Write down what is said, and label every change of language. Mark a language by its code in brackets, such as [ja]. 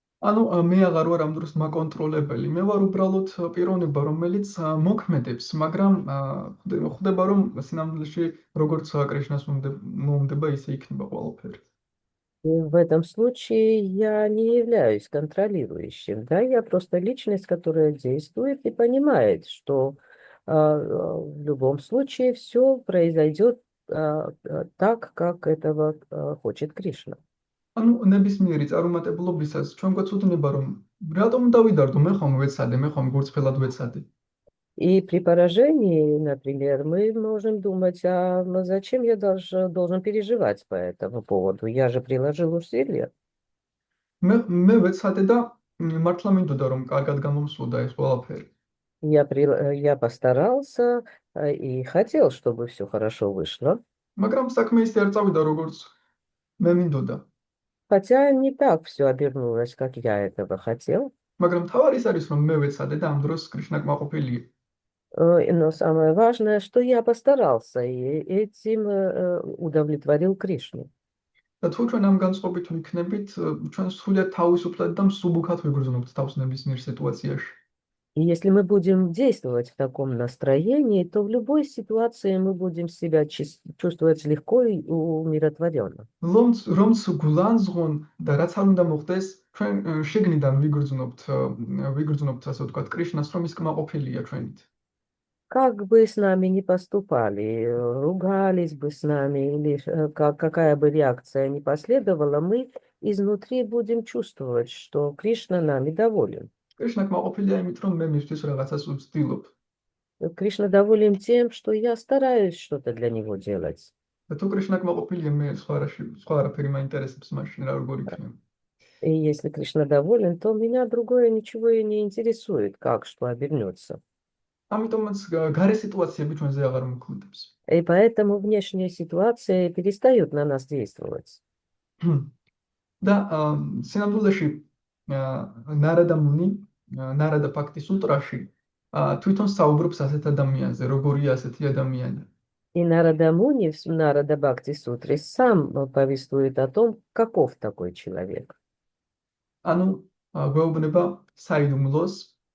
[ka] ანუ მე აღარ ვარ ამ დროს მაკონტროლებელი. მე ვარ უბრალოდ პიროვნება, რომელიც მოქმედებს, მაგრამ ხვდება რომ სინამდვილეში როგორც კრიშნას მოუნდება, ისე იქნება ყველაფერი. [ru] И в этом случае я не являюсь контролирующим, да, я просто личность, которая действует и понимает, что в любом случае все произойдет так, как этого хочет Кришна. [ka] ანუ ნებისმიერი წარუმატებლობისას ჩვენ გვეცოდნება რომ რატომ დავიდარდო, მე ხომ ვეცადე, მე ხომ გურწფელად ვეცადე. [ru] И при поражении, например, мы можем думать, а зачем я должен переживать по этому поводу? Я же приложил усилия. [ka] მე ვეცადე და მართლა მინდოდა რომ კარგად გამომსვლოდა ეს ყველაფერი. [ru] Я постарался и хотел, чтобы все хорошо вышло. [ka] მაგრამ საქმე ისე არ წავიდა როგორც მე მინდოდა. [ru] Хотя не так все обернулось, как я этого хотел. [ka] მაგრამ თავარი ის არის რომ მე ვეცადე და ამ დროს კრიშნა კმაყოფილია. [ru] Но самое важное, что я постарался и этим удовлетворил Кришну. [ka] და თუ ჩვენ ამ განწყობით ვიქნებით, ჩვენ სრულიად თავისუფლად და მსუბუქად ვიგრძნობთ თავს ნებისმიერ სიტუაციაში. [ru] И если мы будем действовать в таком настроении, то в любой ситуации мы будем себя чувствовать легко и умиротворенно. [ka] რომც გულანძღონ და რაც არ უნდა მოხდეს, ჩვენ შიგნიდან ვიგრძნობთ ასე ვთქვათ კრიშნას, რომ ის კმაყოფილია ჩვენით. [ru] Как бы с нами ни поступали, ругались бы с нами, или какая бы реакция ни последовала, мы изнутри будем чувствовать, что Кришна нами доволен. [ka] კრიშნა კმაყოფილია იმით, რომ მე მისთვის რაღაცას ვცდილობ. [ru] Кришна доволен тем, что я стараюсь что-то для него делать. [ka] და თუ კრიშნა კმაყოფილია, მე სხვა არაფერი მაინტერესებს მაშინ რა როგორ იქნება. [ru] И если Кришна доволен, то меня другое ничего и не интересует, как что обернется. [ka] ამიტომაც გარე სიტუაციები ჩვენზე აღარ მოქმედებს. [ru] И поэтому внешние ситуации перестают на нас действовать. [ka] და სინამდვილეში ნარადა ფაქტის სუტრაში თვითონ საუბრობს ასეთ ადამიანზე, როგორია ასეთი ადამიანი. [ru] И Нарада Муни в Нарада Бхакти Сутре сам повествует о том, каков такой человек. [ka] ანუ გვეუბნება საიდუმლოს.